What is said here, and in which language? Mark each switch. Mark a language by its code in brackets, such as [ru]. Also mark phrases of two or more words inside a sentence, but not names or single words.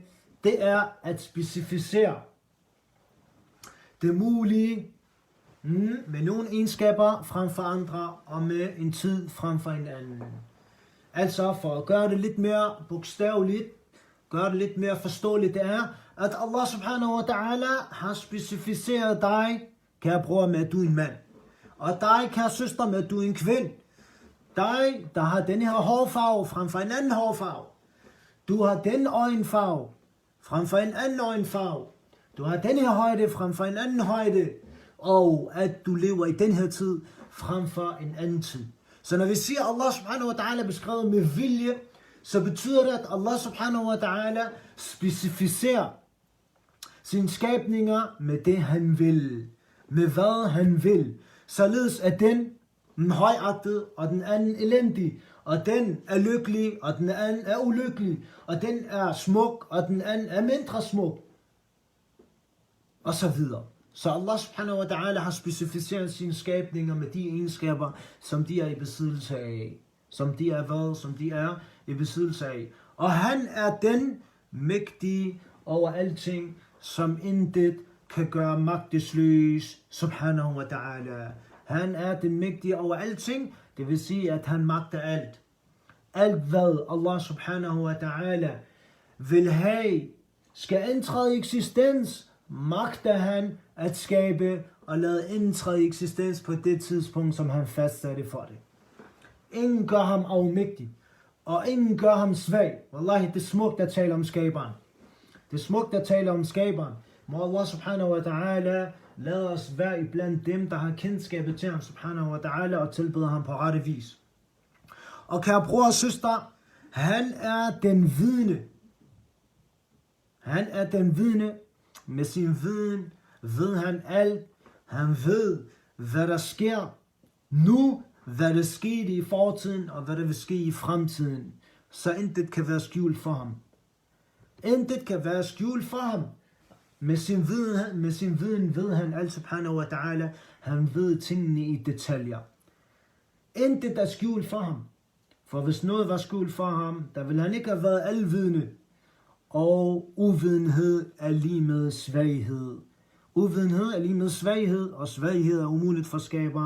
[da] Det er at specificere det mulige med nogle egenskaber frem for andre, og med en tid frem for en anden. Altså for at gøre det lidt mere bogstaveligt, gøre det lidt mere forståeligt, det er, at Allah [ar] سبحانه وتعالى [da] har specificeret dig, kære bror, med at du er en mand. Og dig, kære søster, med at du er en kvinde. Dig, der har den her hårfarve frem for en anden hårfarve. Du har den øjenfarve frem for en anden øjenfarve. Du har den her højde frem for en anden højde. Og at du lever i den her tid frem for en anden tid. Så når vi siger, at Allah [ar] سبحانه وتعالى [da] er beskrevet med vilje, så betyder det, at Allah [ar] سبحانه وتعالى [da] specificerer sine skabninger med det han vil. Med hvad han vil. Således er den højagtet, og den anden elendig. Og den er lykkelig, og den anden er ulykkelig. Og den er smuk, og den anden er mindre smuk. Og så videre. Så Allah [ar] سبحانه وتعالى [da] har specificeret sine skabninger med de egenskaber, som de er i besiddelse af. Som de er i besiddelse af. Og han er den mægtige over alting, som intet kan gøre magtesløs, [ar] سبحانه وتعالى. [da] Han er den mægtige over alting, det vil sige, at han magter alt. Alt hvad Allah [ar] سبحانه وتعالى [da] vil have, skal indtræde i eksistens, magter han at skabe og lade indtræde i eksistens på det tidspunkt, som han fastsatte for det. Ingen gør ham afmægtig, og ingen gør ham svag. Wallahi, det er smukt at tale om skaberen. Det er smukt at tale om skaberen. Må Allah [ar] سبحانه وتعالى [da] lade os være iblandt dem, der har kendskabet til ham [ar] سبحانه وتعالى [da] og tilbeder ham på rette vis. Og kære bror og søster, han er den vidne. Han er den vidne. Med sin viden ved han alt. Han ved, hvad der sker nu, hvad der skete i fortiden, og hvad der vil ske i fremtiden. Så intet kan være skjult for ham. Intet kan være skjult for ham. Med sin viden ved han alt [ar] سبحانه وتعالى. [da] Han ved tingene i detaljer. Intet er skjult for ham. For hvis noget var skjult for ham, der ville han ikke have været alvidende. Og uvidenhed er lige med svaghed. Uvidenhed er lige med svaghed, og svaghed er umuligt for skaberen.